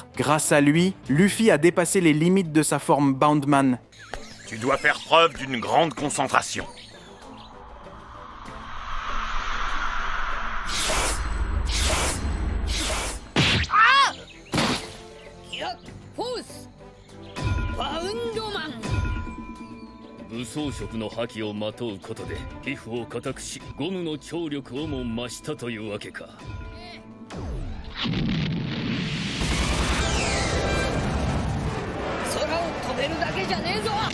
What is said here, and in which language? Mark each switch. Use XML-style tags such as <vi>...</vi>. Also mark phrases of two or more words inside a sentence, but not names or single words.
<fr>Grâce à lui, Luffy a dépassé les limites de sa forme Boundman. Tu dois faire preuve d'une grande concentration. Pousse! Boundman!</fr> <ja>武装色の覇気をまとうことで皮膚を固くしゴムの張力をも増したというわけか。空を飛べるだけじゃねえぞ！</ja>